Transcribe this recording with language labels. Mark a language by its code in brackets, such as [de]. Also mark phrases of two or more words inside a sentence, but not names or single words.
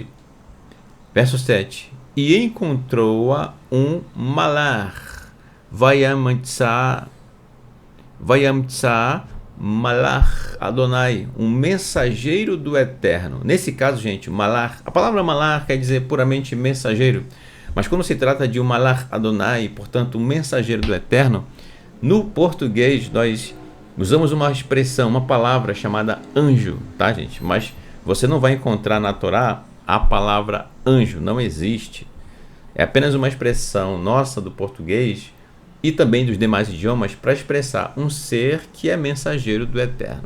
[pt] Verso 7. E encontrou-a um malar, [he] וימצא מלאך אדני, [pt] um mensageiro do Eterno. Nesse caso, gente, malar, a palavra malar quer dizer puramente mensageiro, mas quando se trata de um [he] מלאך אדני, [pt] portanto, um mensageiro do Eterno, no português nós usamos uma expressão, uma palavra chamada anjo, tá, gente? Mas você não vai encontrar na Torá a palavra anjo, não existe. É apenas uma expressão nossa do português e também dos demais idiomas para expressar um ser que é mensageiro do Eterno.